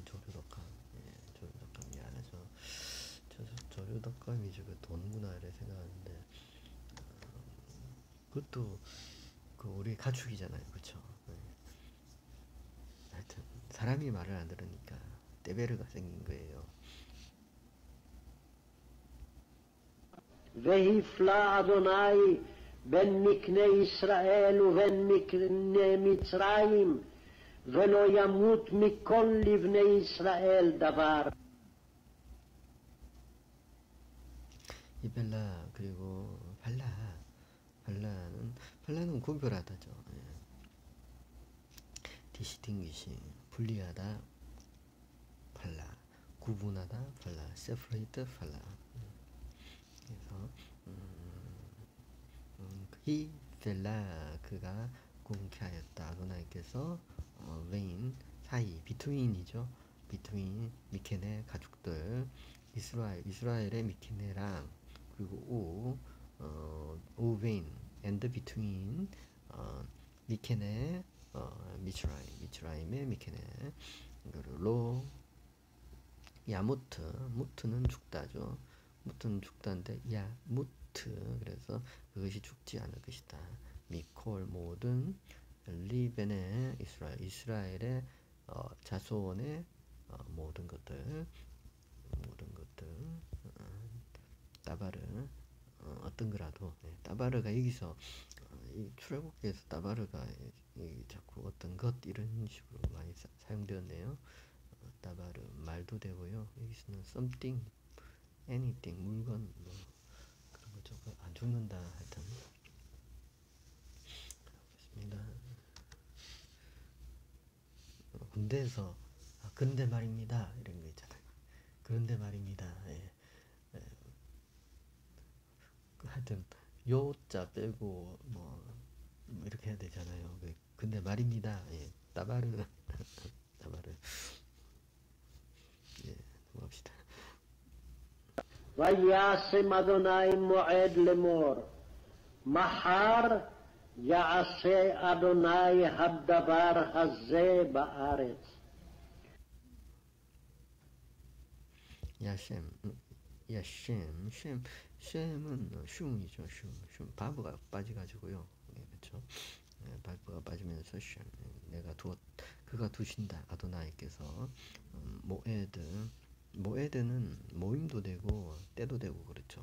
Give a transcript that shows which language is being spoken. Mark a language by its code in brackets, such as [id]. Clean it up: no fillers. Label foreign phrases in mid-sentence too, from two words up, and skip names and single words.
[ko] 조류독감이 아니죠. 조류독감이 저거 돈구나 이래 생각하는데 그것도 그 우리 가축이잖아요. 그쵸? 하여튼 사람이 말을 안 들으니까 떼베르가 생긴 거예요. [he] והפלה אדוני בין מקנה ישראל ובין מקנה מצרים ולא ימות מכל לבני ישראל דבר. [ko] 이벨라 그리고 발라는 구별하다죠. 디시팅기시 분리하다 발라 구분하다 발라 세퍼레이트 발라. 그래서 이 벨라 그가 공개하였다. 아도나이께서 웨인 사이 비트윈이죠. 비트윈 미케네 가족들 이스라엘의 미케네랑 그리고 웨인 [en] and between [ko] 미케네 미츠라임의 미케네 그리고 무트는 죽다죠. 무트는 죽다인데 무트 그래서 그것이 죽지 않을 것이다. 미콜 모든 리벤의 이스라엘의 자손의 모든 것들 따바르 어떤 거라도 따바르가 여기서 이 출애굽기에서 따바르가 자꾸 어떤 것 이런 식으로 많이 사용되었네요. 따바르 말도 되고요. 여기서는 [en] something, anything [ko] 물건 뭐 그런 거죠. 안 죽는다 하여튼 그렇습니다. 군대에서 그런데 말입니다 이런 거 있잖아요. 그런데 말입니다. 하여튼 요자 빼고 뭐 이렇게 해야 되잖아요. 근데 말입니다. 따바르 넘어갑시다. [he] וישם אדוני מועד לאמור מחר יעשה אדוני הדבר הזה בארץ. [ko] 야셈, 야셈, 셈은 슝이죠. 슝. 바브가 빠져가지고요. 예, 그렇죠. 예, 바브가 빠지면서 셈. 내가 그가 두신다. 아도나이께서 모에드는 모임도 되고 때도 되고 그렇죠.